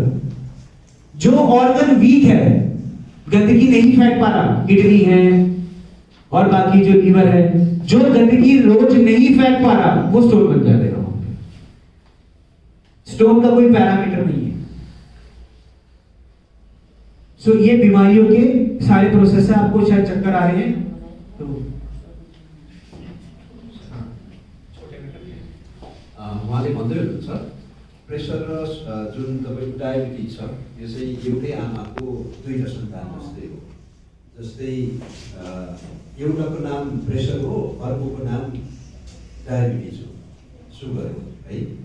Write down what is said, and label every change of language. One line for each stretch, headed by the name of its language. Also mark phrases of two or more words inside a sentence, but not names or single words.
Hindi: जो
English: organ weak
Hindi: है, गंदगी नहीं फेंक पा रहा, किडनी है और बाकी जो लीवर है, जो गंदगी रोज नहीं फेंक पा रहा, वो स्टोन बन जाएगा। स्टोन का कोई पैरामीटर नहीं है। सो ये बीमारियों के सारे प्रोसेस है। आपको शायद चक्कर आ रहे हैं तो
Nepali: उहाँले भन्दै हुनुहुन्छ प्रेसर र जुन तपाईँको डायबिटिज छ यो चाहिँ एउटै आमाको 2टा सन्तान जस्तै हो। जस्तै एउटाको नाम प्रेसर हो, अर्कोको नाम डायबिटिज हो, सुगर हो है।